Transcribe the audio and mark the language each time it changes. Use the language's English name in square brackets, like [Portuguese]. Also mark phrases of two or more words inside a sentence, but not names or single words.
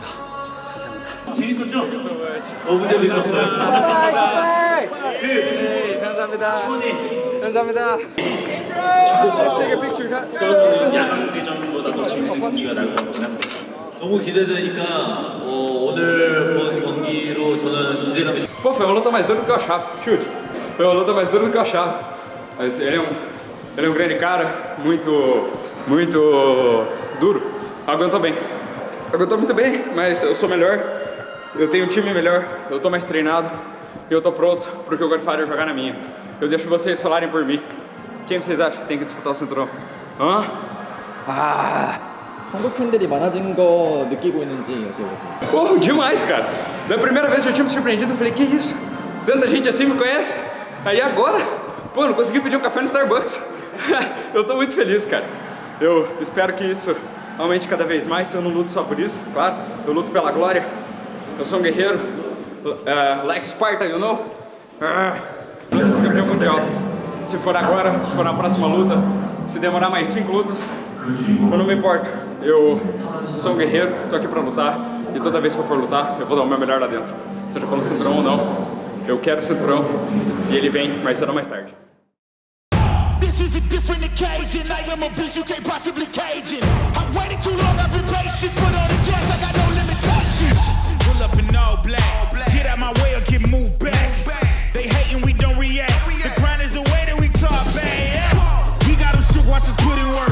[Korean] 감사합니다. 재밌었죠? 너무 재밌었어요. 감사합니다. 감사합니다. 야광대전보다 더 재밌는 경기가 나올 것 같긴 한데 너무 기대되니까 오늘 본 경기로 저는 기대감이. [Portuguese] Pô, foi uma luta mais dura do que eu achava. Chute. Foi uma luta mais dura do que eu achava. Mas ele é um grande cara, muito duro. Aguentou bem. Aguentou muito bem, mas eu sou melhor. Eu tenho um time melhor, eu tô mais treinado e eu tô pronto pro que o Godfather jogar na minha. Eu deixo vocês falarem por mim. Quem vocês acham que tem que disputar o cinturão? Hã? [Korean] 한국 팬들이 많아진 거 느끼고 있는지 여쭤보겠습니다. [Portuguese] Pô, demais, cara. Da primeira vez eu tinha me surpreendido, eu falei, que isso? Tanta gente assim me conhece. Aí agora, pô, não consegui pedir um café no Starbucks. Eu tô muito feliz, cara. Eu espero que isso aumente cada vez mais. Eu não luto só por isso, claro. Eu luto pela glória. Eu sou um guerreiro. [English] Like Sparta, you know? [Portuguese] Pra ser campeão mundial. Se for agora, se for na próxima luta, se demorar mais 5 lutas, eu não me importo. Eu sou um guerreiro, tô aqui pra lutar. E toda vez que eu for lutar, eu vou dar o meu melhor lá dentro. Seja pelo cinturão ou não. Eu quero o cinturão. E ele vem mais cedo ou mais tarde. [English] This is a different occasion. I am a beast you can't possibly cage it. I waited too long, I've been patient. Foot on the gas, I got no limitations. Pull up in all black. Get out my way or get moved back. They hating, we don't react. The grind is the way that we talk back. We got them shook, watch us put in work.